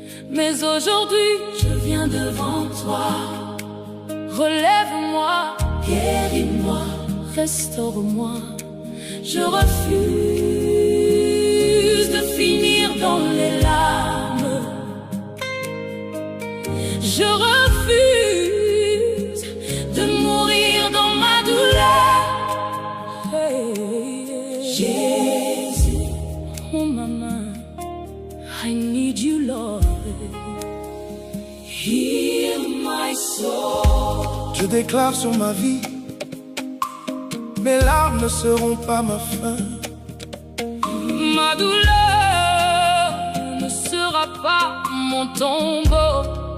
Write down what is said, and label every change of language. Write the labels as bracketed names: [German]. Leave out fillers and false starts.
[French] Mais aujourd'hui, je viens devant toi. Relève-moi, guéris-moi, restaure-moi. Je refuse de finir dans les larmes. Je refuse de mourir dans ma douleur. [English] Hey, Jésus, oh maman, I need you, Lord. Heal my soul. [French] Je déclare sur ma vie, mes larmes ne seront pas ma fin. Ma douleur ne sera pas mon tombeau.